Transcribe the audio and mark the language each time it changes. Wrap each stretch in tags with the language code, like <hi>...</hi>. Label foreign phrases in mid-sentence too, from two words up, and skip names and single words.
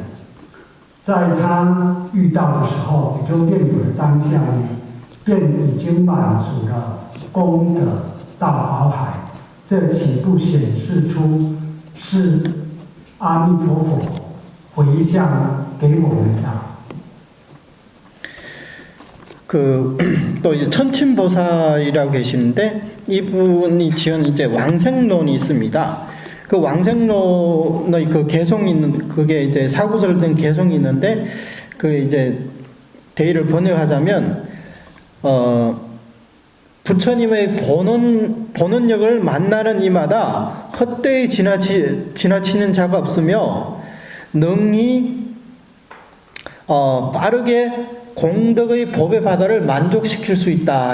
<zh>在他遇到的时候，也就念佛的当下呢，便已经满足了功德到宝海。这岂不显示出是阿弥陀佛回向给我们的。</zh> <ko>또 이제 천침보살이라고 계시는데 이분이 지은 이제 왕생론이 있습니다. 그 왕생론의 그 개송이 있는 그게 이제 사구절 등 개송이 있는데 그 이제 대의를 번역하자면 부처님의 본원력을 만나는 이마다 헛되이 지나치는 자가 없으며 능히 빠르게 공덕의 법의 바다를 만족시킬 수 있다.</ko>